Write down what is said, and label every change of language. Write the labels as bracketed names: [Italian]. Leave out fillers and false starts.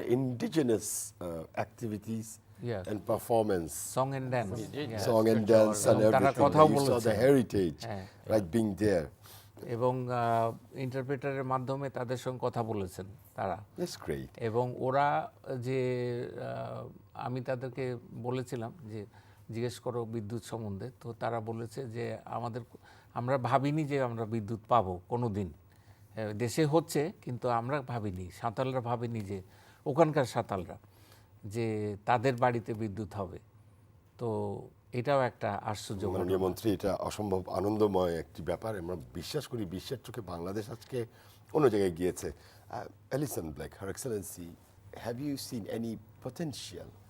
[English] Indigenous activities and performance, song and dance, song and dance and everything. You saw the heritage, right, being there. [Bangla] এবং ইন্টারপ্রেটারের মাধ্যমে তাদের সঙ্গে কথা বলেছেন তারা। [English] That's great. [Bangla] এবং ওরা যে আমি তাদেরকে বলেছিলাম যে জিজ্ঞেস করো বিদ্যুৎ সম্বন্ধে, তো তারা বলেছে যে আমরা ভাবিনি যে আমরা বিদ্যুৎ পাবো কোনো দিন, দেশে হচ্ছে কিন্তু আমরা ভাবিনি, সাঁওতালরা ভাবেনি যে ওখানকার সাঁওতালরা যে তাদের বাড়িতে বিদ্যুৎ হবে। তো এটাও একটা আশ্চর্য। মাননীয় মন্ত্রী, এটা অসম্ভব আনন্দময় একটি ব্যাপার। আমরা বিশ্বাস করি বিশ্বের চোখে বাংলাদেশ আজকে অন্য জায়গায় গিয়েছে। [English] Alison Blake, Her Excellency, have you seen any potential?